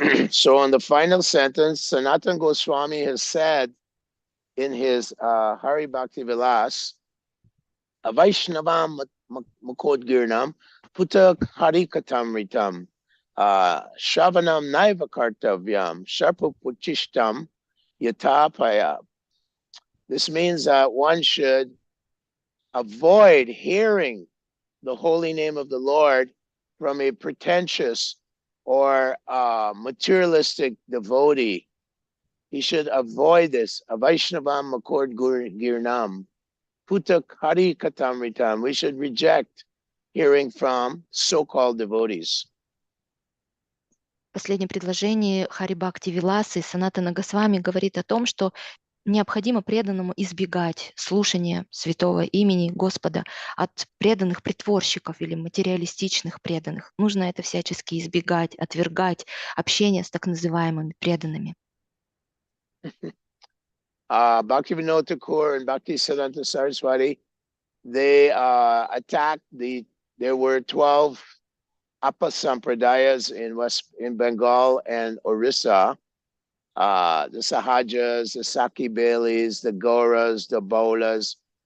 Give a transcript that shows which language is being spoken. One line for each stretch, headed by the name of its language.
English: So in the final sentence, Sanatana Goswami has said in his Hari Bhakti Vilas,
Sanskrit: Vaishnavam Mukodgirnam Putak Harikatam Ritam Shravanam Naiva Kartavyam Sharpa Puchishtam Yatapaya.
English: This means that one should avoid hearing the holy name of the Lord from a pretentious or materialistic devotee. He should avoid this.
Sanskrit: Vaishnavam Makord Girnam. putak hari katamritam.
English: We should reject hearing from so-called devotees.
Russian: В последнем предложении Хари Бхакти Виласы Санатана Госвами говорит о том, что необходимо преданному избегать слушания святого имени Господа от преданных притворщиков или материалистичных преданных. Нужно это всячески избегать, отвергать общение с так называемыми преданными.
English: Bhaktivinoda Thakur and Bhaktisiddhanta Saraswati, they attacked there were 12 apasampradayas in Bengal and Orissa. The Sahajas, the Saki Baileys, the Gauras, the Bolas.